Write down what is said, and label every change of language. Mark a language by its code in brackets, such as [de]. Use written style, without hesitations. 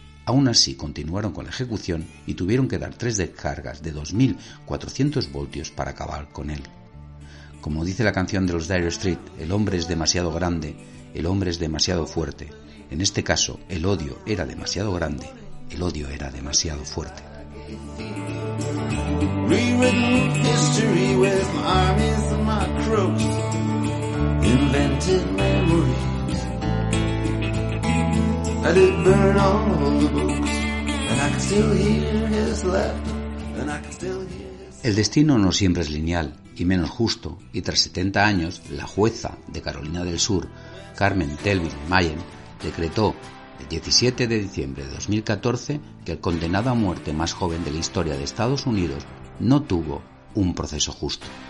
[es] Aún así, continuaron con la ejecución y tuvieron que dar 3 descargas de 2.400 voltios para acabar con él. Como dice la canción de los Dire Straits, el hombre es demasiado grande, el hombre es demasiado fuerte. En este caso, el odio era demasiado grande, el odio era demasiado fuerte. [en] Rewritten history with my armies and my crooks, invented memories. I did burn all the books, and I can still hear his laughter, and I can still hear his... [es] El destino no siempre es lineal, y menos justo, y tras 70 años, la jueza de Carolina del Sur, Carmen Telvin Mayen, decretó el 17 de diciembre de 2014 que el condenado a muerte más joven de la historia de Estados Unidos no tuvo un proceso justo.